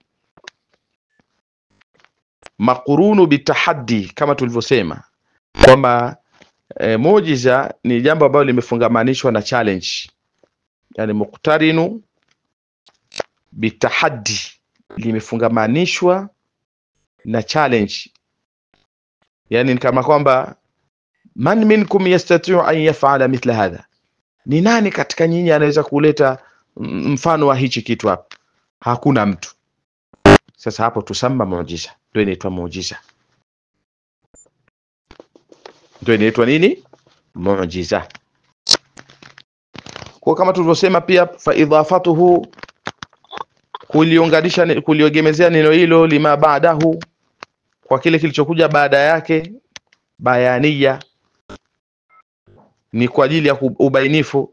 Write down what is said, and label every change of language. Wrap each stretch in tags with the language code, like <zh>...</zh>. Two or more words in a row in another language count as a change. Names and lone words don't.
<ar>مقرون بالتحدي,</ar> <sw>kama tulivyosema kwamba muujiza ni jambo ambalo limefungamanishwa na challenge, yani</sw> <ar>مقترن بالتحدي,</ar> <sw>limefungamanishwa na challenge. Yani kama kwamba</sw> <ar>من منكم يستطيع أن يفعل مثل هذا,</ar> <sw>ni nani katika nyinyi anaweza kuleta mfano wa hichi kitu hapa? Hakuna mtu. Sasa hapo tusamba muujiza, ndio inaitwa muujiza. Ndio inaitwa nini? Muujiza. Kwa kama tulivyosema pia,</sw> <ar>فإضافته,</ar> <sw>kuliunganisha, kuliogemezea neno hilo,</sw> <ar>لما بعده,</ar> <sw>kwa kile kilichokuja baada yake, bayaniya, ni kwa ajili ya ubainifu.</sw>